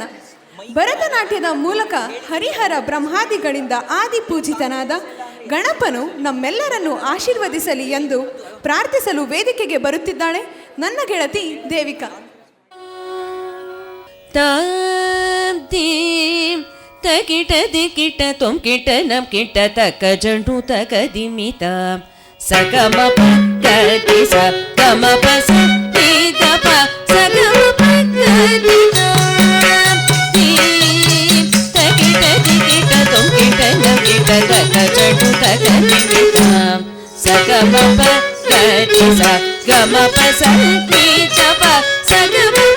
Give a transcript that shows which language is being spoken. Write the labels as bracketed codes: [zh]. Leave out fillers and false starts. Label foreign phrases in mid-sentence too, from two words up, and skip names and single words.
[kn] ಭರತನಾಟ್ಯದ ಮೂಲಕ ಹರಿಹರ ಬ್ರಹ್ಮಾದಿಗಳಿಂದ ಆದಿಪೂಜಿತನಾದ ಗಣಪನು ನಮ್ಮೆಲ್ಲರನ್ನು ಆಶೀರ್ವದಿಸಲಿ ಎಂದು ಪ್ರಾರ್ಥಿಸಲು ವೇದಿಕೆಗೆ ಬರುತ್ತಿದ್ದಾಳೆ ನನ್ನ ಗೆಳತಿ ದೇವಿಕಾ. ತಕಿಟ ದಿಕಿಟ ತೊಂಕಿಟ ನಂ ಕಿಟ ತಕ ಜಂಡು ತಕ ದಿಮಿತ ಸಗಮ ಪಕ್ಕಿ ಸ ಗಮ ಪಸ ಪ ಸಗಮ ಪಕ್ಕಿ ತಕಿಟ ದಿಕಿಟ ತೊಂಕಿಟ ನಂ ಕಿಟ ತಕ ಜಂಡು ತಕ ದಿಮಿತ ಸಗಮ ಪಕ್ಕಿ ಸ ಗಮ ಪಸ ಪ ಸಗಮ